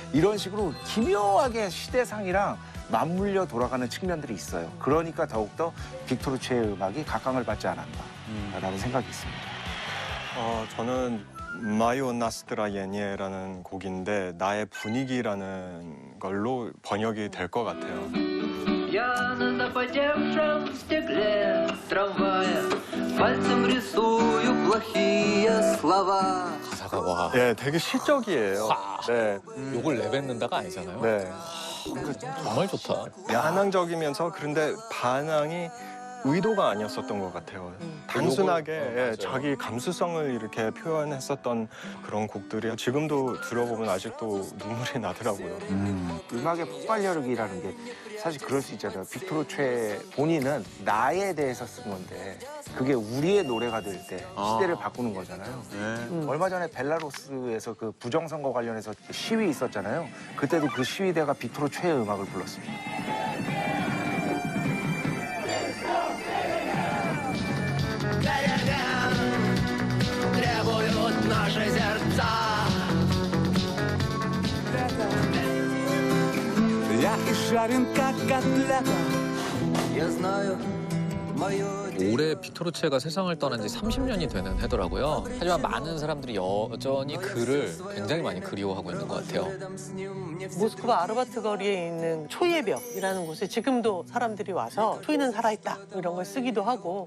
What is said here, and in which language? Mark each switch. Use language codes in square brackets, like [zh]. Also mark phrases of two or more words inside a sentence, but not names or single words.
[ko] 예, 이런 식으로 기묘하게 시대상이랑 맞물려 돌아가는 측면들이 있어요. 그러니까 더욱더 빅토르 최의 음악이 각광을 받지 않았나라는 생각이 있습니다. 저는 마요 나스트라 예니에라는 곡인데 나의 분위기라는 걸로 번역이 될 것 같아요. [ru] Я на запотевшем стекле трамвая пальцем рисую плохие слова. [ko] 가사가 와. 예, 되게 시적이에요. 네. 욕을 내뱉는다가 아니잖아요. 네. 정말 좋다. 야한적이면서 그런데 반항이 의도가 아니었었던 것 같아요. 단순하게 예, 자기 감수성을 이렇게 표현했었던 그런 곡들이 지금도 들어보면 아직도 눈물이 나더라고요. 음악의 폭발력이라는 게 사실 그럴 수 있잖아요. 빅토르 최 본인은 나에 대해서 쓴 건데 그게 우리의 노래가 될 때 시대를 바꾸는 거잖아요. 얼마 전에 벨라루스에서 그 부정선거 관련해서 시위 있었잖아요. 그때도 그 시위대가 빅토르 최의 음악을 불렀습니다. [ru] Требуют наши сердца. Я изжарен, как котлета. Я знаю, мое [ko] 올해 빅토르 최가 세상을 떠난 지 30년이 되는 해더라고요. 하지만 많은 사람들이 여전히 그를 굉장히 많이 그리워하고 있는 것 같아요. 모스크바 아르바트 거리에 있는 초이의 벽이라는 곳에 지금도 사람들이 와서 초이는 살아있다 이런 걸 쓰기도 하고.